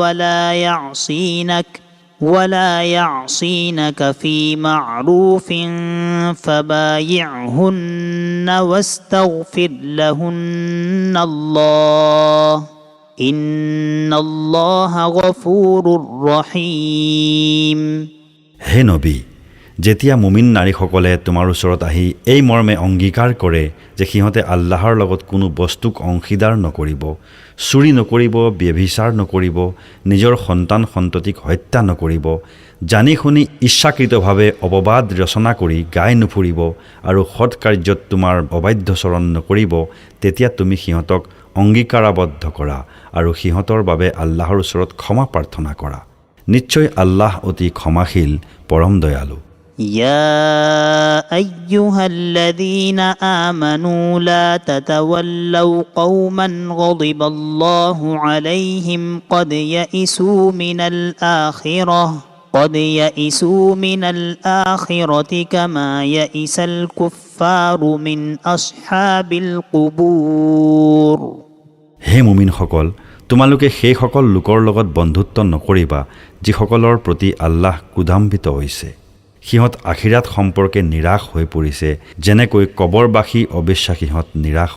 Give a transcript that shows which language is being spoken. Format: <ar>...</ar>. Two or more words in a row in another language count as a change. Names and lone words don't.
<ar>ولا يعصينك في معروف فبايعهن واستغفر لهن الله إن الله غفور رحيم</ar> <as>হে নবী যেতিয়া মুমিন নাৰীসকলে তোমাৰ ওচৰত আহি এই মৰ্মে অংগীকাৰ কৰে যে সিহঁতে আল্লাহৰ লগত কোনো বস্তুক অংশীদাৰ নকৰিব চুৰি নকৰিব ব্যভিচাৰ নকৰিব নিজৰ সন্তান সন্ততিক হত্যা নকৰিব জানি শুনি ইচ্ছাকৃতভাৱে অপবাদ ৰচনা কৰি গাই নুফুৰিব আৰু সৎ কাৰ্যত তোমাৰ অবাধ্যচৰণ নকৰিব তেতিয়া তুমি সিহঁতক অংগীকাৰাবদ্ধ কৰা আৰু সিহঁতৰ বাবে আল্লাহৰ ওচৰত ক্ষমা প্ৰাৰ্থনা কৰা নিশ্চয় আল্লাহ অতি ক্ষমাশীল পৰম দয়ালু</as> <ar>يا أيها الذين آمنوا لا تتولوا قوما غضب الله عليهم قد يئسوا من الآخرة كما يئس الكفار من أصحاب القبور</ar> <as>হে মুমিনসকল তোমালোকে সেই সকল লোকৰ লগত বন্ধুত্ব নকৰিবা যিসকলৰ প্ৰতি আল্লাহ ক্ৰোধান্বিত হৈছে সিহঁত আখিৰাত সম্পৰ্কে নিৰাশ হৈ পৰিছে যেনেকৈ কবৰবাসী অবিশ্বাসীহঁত নিৰাশ</as>